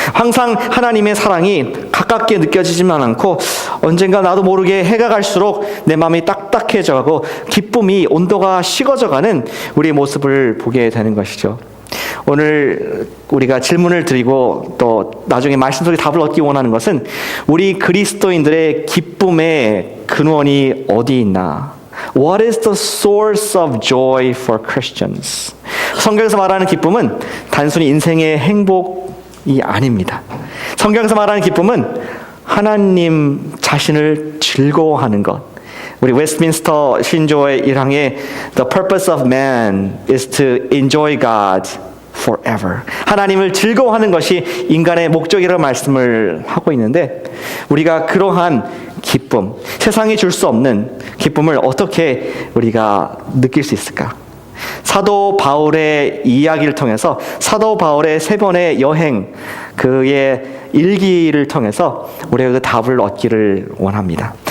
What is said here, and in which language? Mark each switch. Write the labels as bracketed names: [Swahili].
[Korean] 항상 하나님의 사랑이 가깝게 느껴지지만 않고 언젠가 나도 모르게 해가 갈수록 내 마음이 딱딱해져가고 기쁨이 온도가 식어져가는 우리의 모습을 보게 되는 것이죠. 오늘 우리가 질문을 드리고 또 나중에 말씀 속에 답을 얻기 원하는 것은 우리 그리스도인들의 기쁨의 근원이 어디 있나? [English] What is the source of joy for Christians? [Korean] 성경에서 말하는 기쁨은 단순히 인생의 행복이 아닙니다. 성경에서 말하는 기쁨은 하나님 자신을 즐거워하는 것. 우리 웨스트민스터 신조의 1항에 [English] The purpose of man is to enjoy God forever. [Korean] 하나님을 즐거워하는 것이 인간의 목적이라고 말씀을 하고 있는데, 우리가 그러한 기쁨, 세상이 줄 수 없는 기쁨을 어떻게 우리가 느낄 수 있을까? 사도 바울의 이야기를 통해서, 사도 바울의 3번의 여행, 그의 일기를 통해서 우리가 그 답을 얻기를 원합니다.